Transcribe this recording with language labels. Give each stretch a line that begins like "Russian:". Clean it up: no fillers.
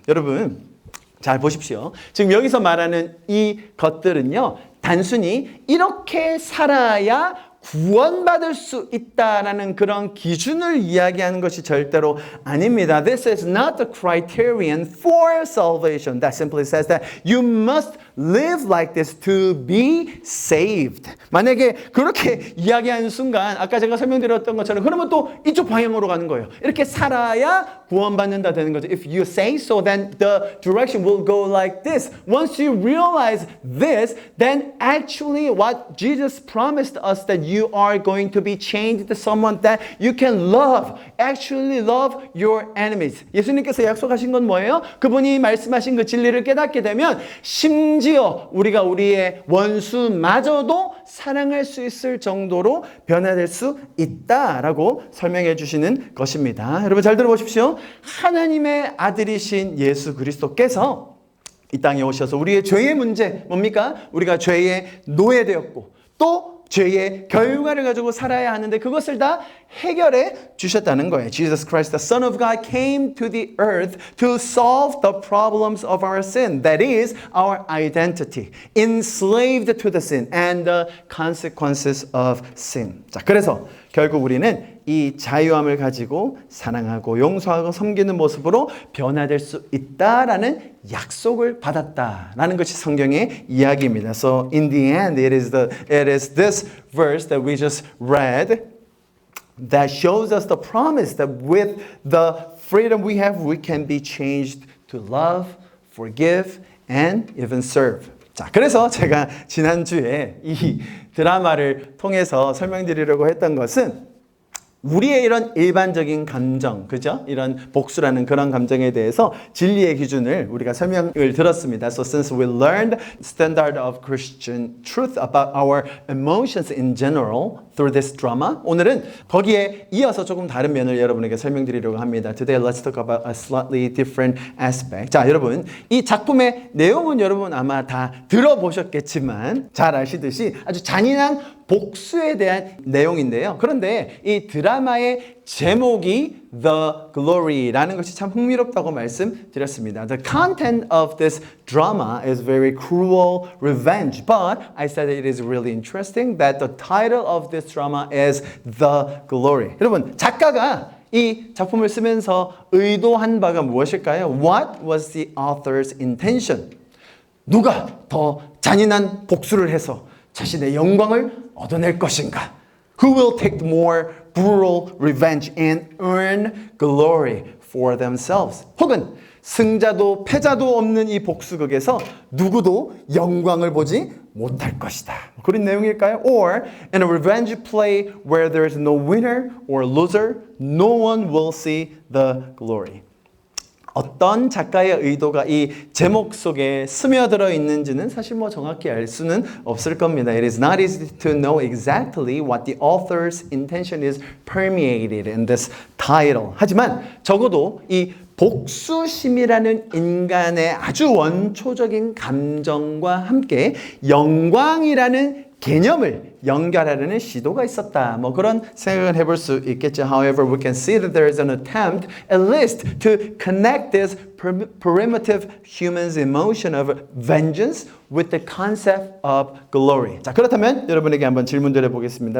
Korean: 여러분, 잘 보십시오. 지금 여기서 말하는 이 것들은요, 단순히 이렇게 살아야 구원받을 수 있다라는 그런 기준을 이야기하는 것이 절대로 아닙니다.
English: This is not the criterion for salvation. That simply says that you must live like this to be saved.
Korean: 만약에 그렇게 이야기하는 순간 아까 제가 설명드렸던 것처럼 그러면 또 이쪽 방향으로 가는 거예요. 이렇게 살아야 구원받는다 되는 거죠.
English: If you say so, then the direction will go like this. Once you realize this, then actually what Jesus promised us that you are going to be changed to someone that you can love. Actually love your enemies.
Korean: 예수님께서 약속하신 건 뭐예요? 그분이 말씀하신 그 진리를 깨닫게 되면 심지어 우리가 우리의 원수마저도 사랑할 수 있을 정도로 변화될 수 있다라고 설명해 주시는 것입니다. 여러분 잘 들어보십시오. 하나님의 아들이신 예수 그리스도께서 이 땅에 오셔서 우리의 죄의 문제 뭡니까? 우리가 죄에 노예되었고 또 죄의 결과를 가지고 살아야 하는데 그것을 다 해결해 주셨다는 거예요.
English: Jesus Christ, the Son of God, came to the earth to solve the problems of our sin. That is, our identity, enslaved to the sin and the consequences of sin.
Korean: 자, 그래서 결국 우리는 이 자유함을 가지고 사랑하고 용서하고 섬기는 모습으로 변화될 수 있다라는 약속을 받았다라는 것이 성경의 이야기입니다.
English: So in the end, it is this verse that we just read that shows us the promise that with the freedom we have, we can be changed to love, forgive, and even serve.
Korean: 자, 그래서 제가 지난주에 이 드라마를 통해서 설명드리려고 했던 것은 우리의 이런 일반적인 감정, 그죠? 이런 복수라는 그런 감정에 대해서 진리의 기준을 우리가 설명을 들었습니다.
English: So since we learned standard of Christian truth about our emotions in general through this drama,
Korean: 오늘은 거기에 이어서 조금 다른 면을 여러분에게 설명드리려고 합니다.
English: Today let's talk about a slightly different aspect.
Korean: 자, 여러분, 이 작품의 내용은 여러분 아마 다 들어보셨겠지만 잘 아시듯이 아주 잔인한 복수에 대한 내용인데요. 그런데 이 드라마의 제목이 The Glory라는 것이 참 흥미롭다고 말씀드렸습니다.
English: The content of this drama is very cruel revenge, but I said it is really interesting that the title of this drama is The Glory.
Korean: 여러분, 작가가 이 작품을 쓰면서 의도한 바가 무엇일까요?
English: What was the author's intention?
Korean: 누가 더 잔인한 복수를 해서 자신의 영광을 얻어낼 것인가?
English: Who will take more brutal revenge and earn glory for themselves?
Korean: 혹은 승자도 패자도 없는 이 복수극에서 누구도 영광을 보지 못할 것이다. 그런 내용일까요?
English: Or in a revenge play where there is no winner or loser, no one will see the glory.
Korean: 어떤 작가의 의도가 이 제목 속에 스며들어 있는지는 사실 뭐 정확히 알 수는 없을 겁니다.
English: It is not easy to know exactly what the author's intention is permeated in this title.
Korean: 하지만 적어도 이 복수심이라는 인간의 아주 원초적인 감정과 함께 영광이라는 개념을 연결하려는 시도가 있었다. 뭐 그런 생각을 해볼 수 있겠죠.
English: However, we can see that there is an attempt, at least, to connect this primitive human's emotion of vengeance with the concept of glory.
Korean: 자, 그렇다면 여러분에게 한번 질문 드려보겠습니다.